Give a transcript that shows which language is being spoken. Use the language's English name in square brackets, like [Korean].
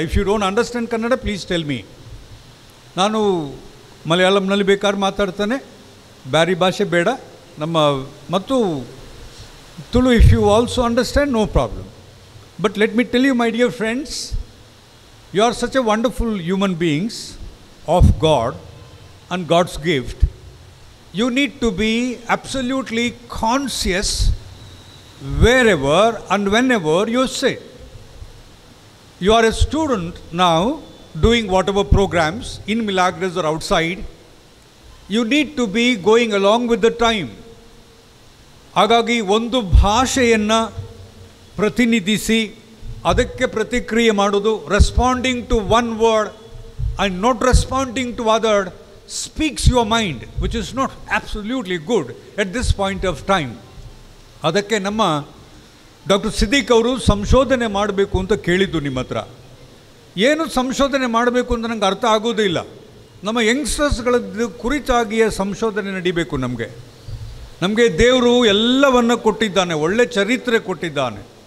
[English] If you don't understand Kannada, please tell me. [Kannada] ನಾನು ಮಲಯಾಳಂನಲ್ಲಿ ಬೇಕಾದ್ರೆ ಮಾತಾಡ್ತಾನೆ, ಬ್ಯಾರಿ ಭಾಷೆ ಬೇಡ. [English] ಮತ್ತು Tulu, if you also understand, no problem. But let me tell you, my dear friends, you are such a wonderful human beings of God and God's gift. You need to be absolutely conscious wherever and whenever you sit. You are a student now, doing whatever programs in Milagres or outside. You need to be going along with the time. [Kannada] ಹಾಗಾಗಿ ಒಂದು ಭಾಷೆಯನ್ನು ಪ್ರತಿನಿಧಿಸಿ ಅದಕ್ಕೆ ಪ್ರತಿಕ್ರಿಯೆ ಮಾಡೋದು, [English] Responding to one word and not responding to other speaks your mind, which is not absolutely good at this point of time. [Kannada] ಅದಕ್ಕೆ ನಮ್ಮ doctor Siddique ಅವರು ಸಂಶೋಧನೆ ಮಾಡಬೇಕು ಅಂತ ಕೇಳಿದ್ದು ನಿಮ್ಮ ಹತ್ರ. ಏನು ಸಂಶೋಧನೆ ಮಾಡಬೇಕು ಅಂತ ನನಗೆ ಅರ್ಥ ಆಗೋದಿಲ್ಲ. ನಮ್ಮ ಯಂಗ್ಸ್ಟರ್ಸ್ಗಳದ್ದು ಕುರಿತಾಗಿಯೇ ಸಂಶೋಧನೆ ನಡಿಬೇಕು. ನಮಗೆ ದೇವರು ಎಲ್ಲವನ್ನು ಕೊಟ್ಟಿದ್ದಾನೆ, ಒಳ್ಳೆ ಚರಿತ್ರೆ ಕೊಟ್ಟಿದ್ದಾನೆ.